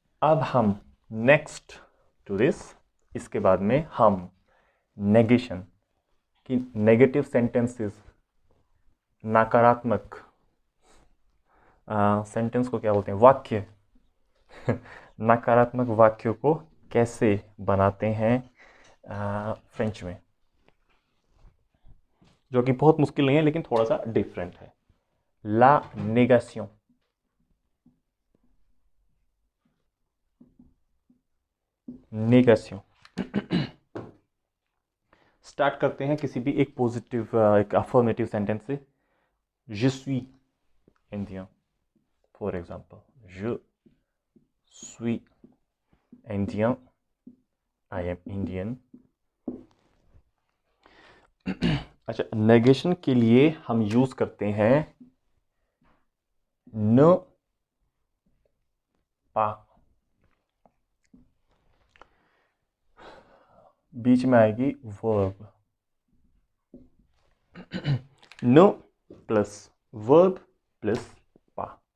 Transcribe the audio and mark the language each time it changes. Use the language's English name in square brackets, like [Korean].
[Hindi] अब हम [English] next to this, [Hindi] इसके बाद में हम नेगेशन की नेगेटिव सेंटेंसेस, नकारात्मक सेंटेंस को क्या बोलते हैं, वाक्य नकारात्मक वाक्यों को कैसे बनाते हैं फ्रेंच में, जो कि बहुत मुश्किल नहीं है लेकिन थोड़ा सा डिफरेंट है। ला नेगेशन, नेगेशन स्टार्ट करते हैं किसी भी एक पॉजिटिव, एक अफर्मेटिव सेंटेंस से। [French] Je suis indien, [English] for example, [French] je suis indien, [English] I am Indian। [Hindi] अच्छा, नेगेशन के लिए हम यूज करते हैं न पा, बीच में आएगी वर्ब, न प्लस वर्ब प्लस पा।